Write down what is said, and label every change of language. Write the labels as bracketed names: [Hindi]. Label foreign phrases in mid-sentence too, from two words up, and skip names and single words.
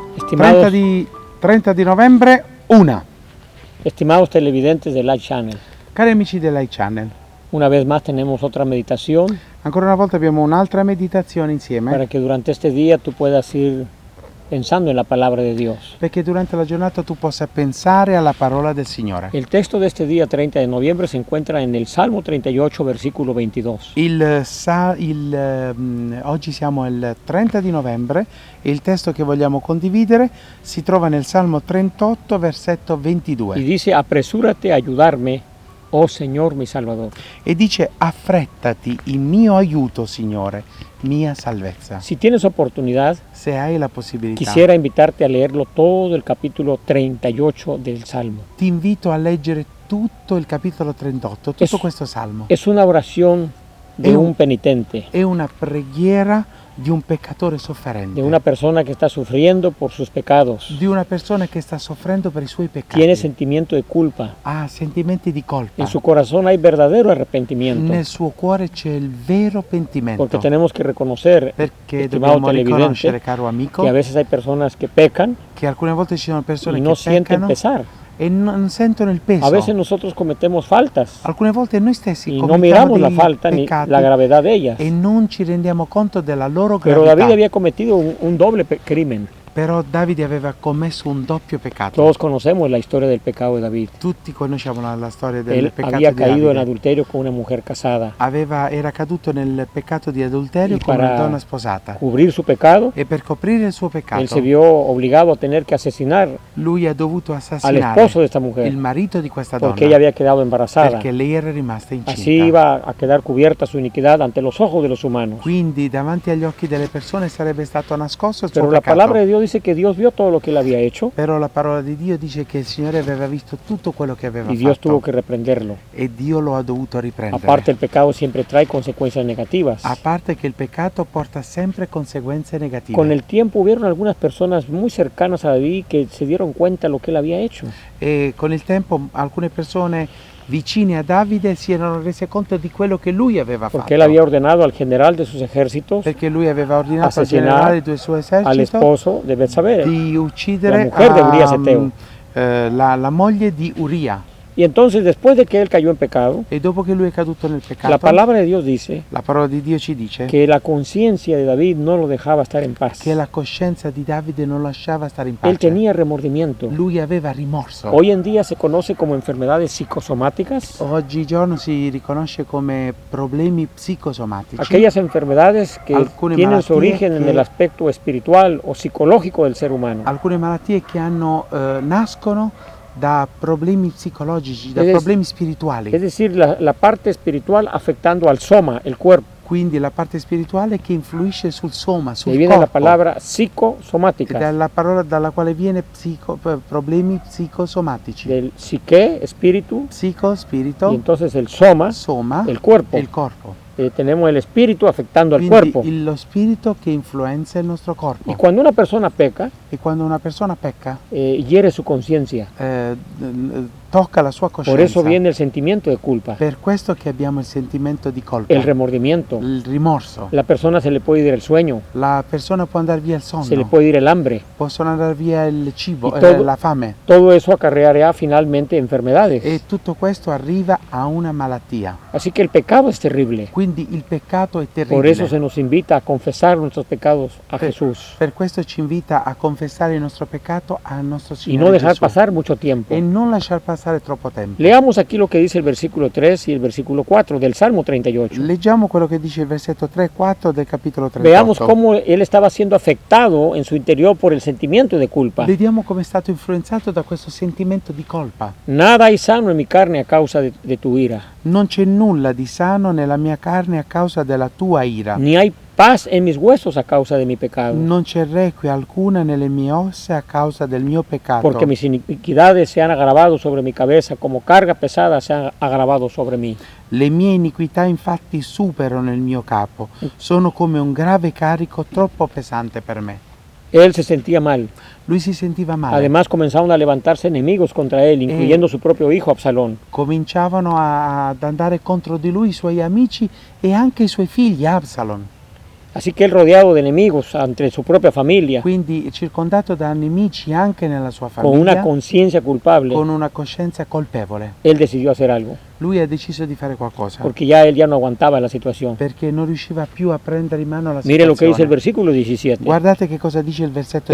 [Spanish] Estimados, [Italian] 30 di novembre, una. [Spanish] estimados televidentes de Light Channel, [Italian] Cari amici dell'I Channel, [Spanish] una vez más tenemos otra meditación [Italian] ancora una volta abbiamo un'altra meditazione insieme, [Spanish] para que durante este día tú puedas ir pensando en la palabra de Dios. [Italian] perché durante la giornata tu possa pensare alla parola del Signore. [Spanish] El texto de este día 30 de noviembre se encuentra en el Salmo 38, versículo 22. [Italian] Oggi siamo il 30 di novembre e il testo che vogliamo condividere si trova nel Salmo 38, versetto [Spanish] Y 22 dice, apresúrate a ayudarme, oh Señor mi Salvador. [Italian] e dice: affrettati in mio aiuto, Signore, mia salvezza. [Spanish] Si tienes oportunidad, [Italian] Se hai la possibilità, [Spanish] quisiera invitarte a leerlo todo el capítulo 38 del Salmo. [Italian] ti invito a leggere tutto il capitolo 38, tutto questo salmo. [Spanish] Es una oración de un penitente, [Italian] È una preghiera di un peccatore sofferente, [Spanish] de una persona que está sufriendo por sus pecados. [Italian] di una persona che sta soffrendo per i suoi peccati. [Spanish] Tiene sentimiento de culpa. [Italian] Ha sentimenti di colpa. [Spanish] En su corazón hay verdadero arrepentimiento. [Italian] Nel suo cuore c'è il vero pentimento. [Spanish] Porque tenemos que reconocer, [Italian] Perché [Spanish] estimado [Italian] dobbiamo riconoscere, [Spanish] televidente, [Italian] caro amico, [Spanish] que a veces hay personas que pecan [Italian] che alcune volte ci sono persone [Spanish] y no [Italian] che [Spanish] sienten [Italian] peccano [Spanish] pesar. [Italian] e non sentono il peso. [Spanish] A veces nosotros cometemos faltas [Italian] Alcune volte noi stessi [Spanish] y no [Italian] commettiamo [Spanish] miramos la [Italian] dei [Spanish] falta ni [Italian] peccati [Spanish] la gravedad de ellas. [Italian] e non ci rendiamo conto della loro [Spanish] Pero [Italian] gravità. [Spanish] David había cometido un doble crimen. [Italian] Però Davide aveva commesso un doppio peccato. [Spanish] Todos conocemos la historia del pecado de David. [Italian] Tutti conosciamo la storia del [Spanish] Él [Italian] peccato [Spanish] había [Italian] di [Spanish] caído en [Italian] Davide. [Spanish] adulterio con una mujer casada. [Italian] Era caduto nel peccato di adulterio [Spanish] Y [Italian] con una [Spanish] para [Italian] donna sposata. [Spanish] cubrir su pecado, [Italian] E per coprire il suo [Spanish] él [Italian] peccato, [Spanish] se vio obligado a tener que asesinar [Italian] lui ha dovuto [Spanish] al [Italian] assassinare [Spanish] esposo de esta [Italian] il [Spanish] mujer [Italian] marito di questa donna [Spanish] porque ella había quedado embarazada. [Italian] perché lei era rimasta incinta. [Spanish] Así iba a quedar cubierta su iniquidad ante los ojos de los humanos. [Italian] Quindi davanti agli occhi delle persone sarebbe stato nascosto il suo [Spanish] Pero la [Italian] peccato. [Spanish] palabra de Dios dice que Dios vio todo lo que él había hecho [Italian] Però la parola di Dio dice che il Signore aveva visto tutto quello che aveva [Spanish] y Dios [Italian] fatto [Spanish] tuvo que reprenderlo. [Italian] e Dio lo ha dovuto riprendere. [Spanish] Aparte, el pecado siempre trae consecuencias negativas. [Italian] A parte che il peccato porta sempre conseguenze negative. [Spanish] Con el tiempo hubieron algunas personas muy cercanas a David que se dieron cuenta de lo que él había hecho. [Italian] E con il tempo alcune persone vicine a Davide si erano rese conto di quello che lui aveva [Spanish] Porque [Italian] fatto. [Spanish] él había ordenado al general de sus ejércitos, [Italian] Perché lui aveva ordinato al [Spanish] asesinar [Italian] generale del suo [Spanish] al [Italian] esercito [Spanish] esposo de Betsabé. [Italian] di uccidere [Spanish] la mujer de Urías Eteo. [Italian] la moglie di Uria. [Spanish] Y entonces, después de que él cayó en pecado, [Italian] E dopo che lui è caduto nel peccato, [Spanish] la palabra de Dios dice [Italian] la parola di Dio ci dice [Spanish] que la conciencia de David no lo dejaba estar en paz. [Italian] che la coscienza di Davide non lasciava stare in [Spanish] Él [Italian] pace. [Spanish] tenía remordimiento. [Italian] Lui aveva rimorso. [Spanish] Hoy en día se conoce como enfermedades psicosomáticas [Italian] Oggigiorno si riconosce come problemi psicosomatici, [Spanish] aquellas enfermedades que [Italian] Alcune [Spanish] tienen su [Italian] malattie [Spanish] origen en [Italian] que- [Spanish] el aspecto espiritual o psicológico del ser humano. [Italian] alcune malattie che nascono da problemi psicologici, da [Spanish] Es- [Italian] problemi spirituali. [Spanish] Es decir, la parte espiritual afectando al soma, el cuerpo. [Italian] Quindi la parte spirituale che influisce sul soma, [Spanish] De [Italian] sul [Spanish] ahí viene la [Italian] corpo. [Spanish] palabra [Italian] Ed [Spanish] psicosomática, [Italian] è la parola dalla quale viene problemi psicosomatici. [Spanish] del psique, espíritu, [Italian] Psico, [Spanish] y [Italian] spirito, [Spanish] entonces el soma, [Italian] soma, [Spanish] el cuerpo. [Italian] e il corpo. [Spanish] Tenemos el espíritu afectando al [Italian] Quindi [Spanish] cuerpo. [Italian] lo spirito che influenza il nostro corpo. [Spanish] Y cuando una persona peca, [Italian] E quando una persona pecca, [Spanish] hiere su conciencia. [Italian] tocca la sua coscienza. [Spanish] Por eso viene el sentimiento de culpa, [Italian] Per questo che abbiamo il sentimento di colpa, [Spanish] el remordimiento. [Italian] il rimorso. [Spanish] La persona se le puede ir el sueño, [Italian] La persona può andare via il sonno, [Spanish] se le puede ir el hambre. [Italian] possono andare via il cibo, [Spanish] Y todo- [Italian] la fame. [Spanish] Todo eso acarreará finalmente enfermedades. [Italian] E tutto questo arriva a una malattia. [Spanish] Así que el pecado es terrible. [Italian] Quindi il peccato è terribile. [Spanish] Por eso se nos invita a confesar nuestros pecados a [Italian] Per- [Spanish] Jesús [Italian] Per questo ci invita a confessare il nostro peccato al nostro [Spanish] y [Italian] Signore [Spanish] no dejar [Italian] Gesù. [Spanish] pasar mucho tiempo. [Italian] E non lasciar passare troppo tempo. [Spanish] Leamos aquí lo que dice el versículo 3 y el versículo 4 del Salmo 38. [Italian] Leggiamo quello che dice il versetto 3 e 4 del capitolo 38. [Spanish] Veamos cómo él estaba siendo afectado en su interior por el sentimiento de culpa. [Italian] Vediamo come è stato influenzato da questo sentimento di colpa. [Spanish] Nada hay sano en mi carne a causa de tu ira, [Italian] Non c'è nulla di sano nella mia carne a causa della tua ira. [Spanish] ni hay paz en mis huesos a causa de mi pecado, [Italian] Non c'è requie alcuna nelle mie ossa a causa del mio peccato. [Spanish] porque mis iniquidades se han agravado sobre mi cabeza, como carga pesada se han agravado sobre mí. [Italian] Le mie iniquità infatti superano il mio capo. Sono come un grave carico troppo pesante per me. [Spanish] Él se sentía mal. [Italian] Lui si sentiva male. [Spanish] Además comenzaron a levantarse enemigos contra él, incluyendo su propio hijo Absalón. [Italian] Cominciavano ad andare contro di lui i suoi amici e anche i suoi figli, Absalom. [Spanish] Así que él, rodeado de enemigos entre su propia familia, [Italian] quindi circondato da nemici anche nella sua [Spanish] con una [Italian] famiglia, [Spanish] conciencia culpable, [Italian] con una coscienza colpevole, [Spanish] él decidió hacer algo, [Italian] lui ha deciso di fare qualcosa [Spanish] porque ya él ya no aguantaba la situación. [Italian] perché non riusciva più a prendere in mano la [Spanish] Mire lo que dice el [Italian] situazione. [Spanish] versículo 17. [Italian] Guardate che cosa dice il versetto